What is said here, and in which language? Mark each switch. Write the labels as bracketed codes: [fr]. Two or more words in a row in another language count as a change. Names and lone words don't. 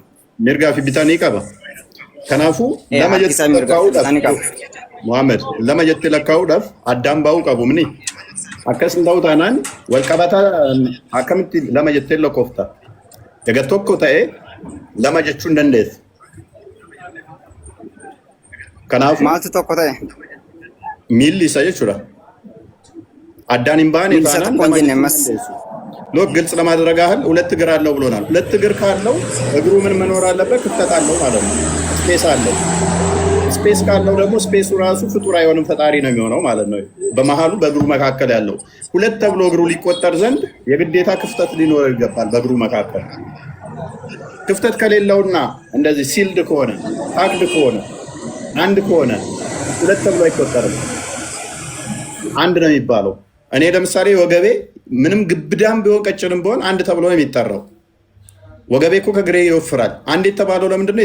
[om] mirgaa fi bitaa ni qaba kanaafuu lama jettee lakkaa'uudhaaf Muhammad lama jettee lakkaa'uudhaaf addaan baa'uu qabu mini akkas hin ta'u taanaan wal qabataa akkamitti lama jettee lakkoofta egaa tokko ta'ee lama jechuun dandeessa. Kanaaf maaltu tokko ta'e? Miilli isa jechuudha. Addaan hin baane taanaan lama jechuun dandeessu. [am] ሎክ ግልጽ ለማድረግ ያህል ሁለት እግር አለው ብሎናል። ሁለት እግር ካለው እግሩ ምን መኖር አለበት? ክፍተት አለው ማለት ነው። ስፔስ አለው። ስፔስ ካለው ደግሞ ስፔሱ ራሱ ፍጡር አይሆንም ፈጣሪ ነው የሚሆነው ማለት ነው። በመሃሉ በእግሩ መካከል ያለው ሁለት ተብሎ እግሩ ሊቆጠር ዘንድ የግዴታ ክፍተት ሊኖረው ይገባል። በእግሩ መካከል ክፍተት ከሌለውና እንደዚህ ሲልድ ከሆነ ፓክድ ከሆነ አንድ ከሆነ ሁለት ተብሎ አይቆጠርም፣ አንድ ነው የሚባለው። እኔ ለምሳሌ ወገቤ ምንም ግብዳም ቢሆን ቀጭንም ቢሆን አንድ ተብሎ ነው የሚጠራው። ወገቤ እኮ ከግሬ ይወፍራል። አንድ የተባለው ለምንድነው?